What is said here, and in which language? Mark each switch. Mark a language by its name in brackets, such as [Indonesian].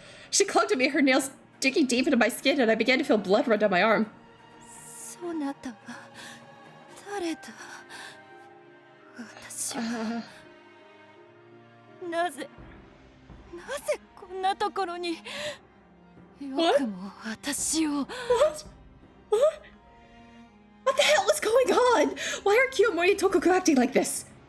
[English] She clung to me, her nails digging deep into my skin, and I began to feel blood run down my arm. [Japanese] そなたは誰だ？私はなぜこんなところに。よくも私を。 [English] What the hell is going on? Why are Kiyomori and Tokuko acting like this?